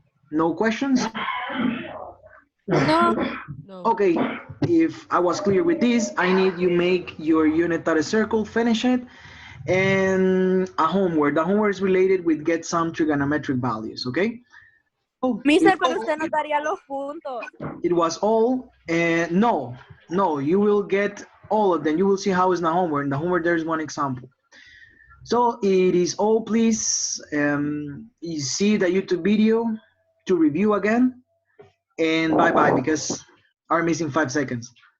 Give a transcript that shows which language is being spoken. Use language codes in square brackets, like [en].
[en] No questions? No. No. Okay, if I was clear with this, I need you make your unit dot circle, finish it, and a homework. The homework is related with get some trigonometric values, okay? Oh, [es] Mister, pero usted nos daría los puntos. [en] it was all, and no, you will get all of them. You will see how is the homework. In the homework, there's one example. So it is all, please. You see the YouTube video to review again, and bye-bye, because are missing 5 seconds.